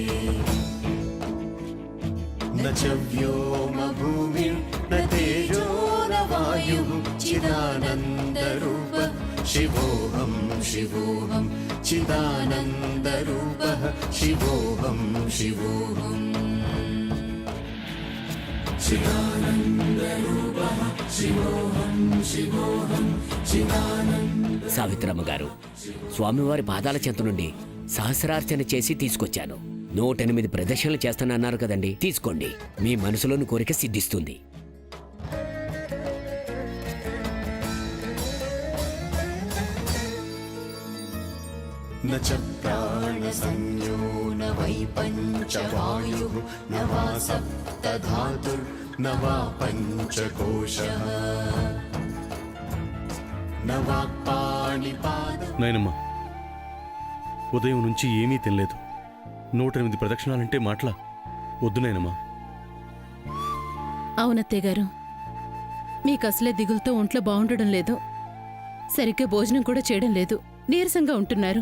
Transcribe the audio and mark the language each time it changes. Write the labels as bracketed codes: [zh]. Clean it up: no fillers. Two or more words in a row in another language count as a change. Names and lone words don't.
[sa] न च व्योमभूमिर्न तेजो न वायुः चिदानन्दरूपः शिवोऽहं शिवोऽहं चिदानन्दरूपः शिवोऽहं शिवोऽहम् चिदानन्दरूपः शिवोऽहं शिवोऽहं चिदानन्द. [te] సావిత్రమ్మ గారు, స్వామివారి పాదాల చెంత నుండి సహస్రార్చన చేసి తీసుకొచ్చాను. 108 ప్రదక్షిణలు చేస్తానన్నారు కదండి, తీసుకోండి. మీ మనసులోని కోరిక సిద్ధిస్తుంది. [sa] न च प्राणसंज्ञो न वै पञ्चवायुः न वा सप्तधातुर्न वा पञ्चकोशः न वा पाणिपादः. [te] నాయనమ్మా, ఉదయం నుంచి ఏమీ తినలేదు. 108 ప్రదక్షిణాలంటే మాటలా? వద్దు నాయనమ్మా. అవునత్తయ్య గారు, మీకు అసలే దిగులతో ఒంట్లో బాగుండడం లేదు. సరిగ్గా భోజనం కూడా చేయడం లేదు. నీరసంగా ఉంటున్నారు.